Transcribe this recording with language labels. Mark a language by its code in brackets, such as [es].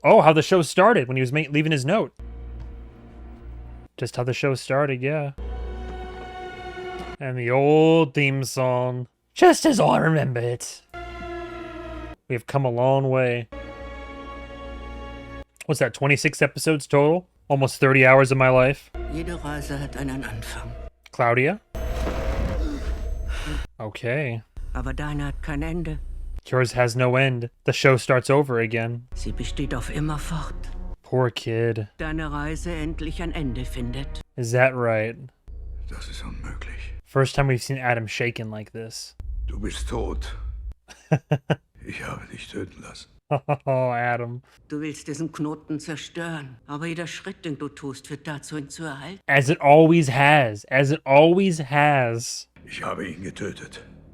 [en] Oh, how the show started when he was leaving his note. Just how the show started, yeah. And the old theme song. Just as I remember it. We've come a long way. What's that, 26 episodes total? Almost 30 hours of my life. [de] Jede Reise hat einen Anfang. Claudia? [en] Okay. [de] Aber deine hat kein Ende. [en] Yours has no end. The show starts over again. [de] Sie besteht auf immerfort. [en] Poor kid. [de] Deine Reise endlich ein Ende findet. [en] Is that right? [de] Das ist unmöglich. [en] First time we've seen Adam shaken like this. [de] Du bist tot. Ich habe dich töten lassen. [en] Oh, Adam. [de] Du willst diesen Knoten zerstören, aber jeder Schritt, den du tust, führt dazu, ihn zu erhalten. [en] As it always has. As it always has. [de] Ich habe ihn getötet.